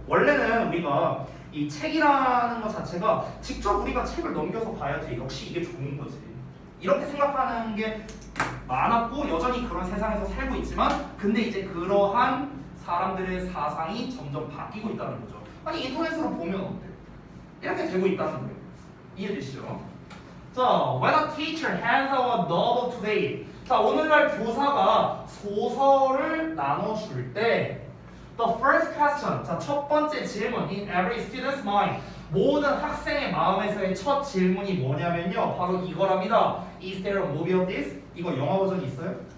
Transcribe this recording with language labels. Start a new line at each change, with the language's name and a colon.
Korean: 원래는 우리가 이 책이라는 것 자체가 직접 우리가 책을 넘겨서 봐야지 역시 이게 좋은 거지. 이렇게 생각하는 게 많았고 여전히 그런 세상에서 살고 있지만 근데 이제 그러한 사람들의 사상이 점점 바뀌고 있다는 거죠. 아니 인터넷으로 보면 어때요? 이렇게 되고 있다는 거예요. 이해되시죠?
English: 자, when a teacher hands out a novel today.
Korean: 자, 오늘날 교사가 소설을 나눠줄 때
English: the first question.
Korean: 자, 첫 번째 질문
English: in every student's mind.
Korean: 모든 학생의 마음에서의 첫 질문이 뭐냐면요. 바로 이거랍니다.
English: Is there a movie of this?
Korean: 이거 영화 버전이 있어요?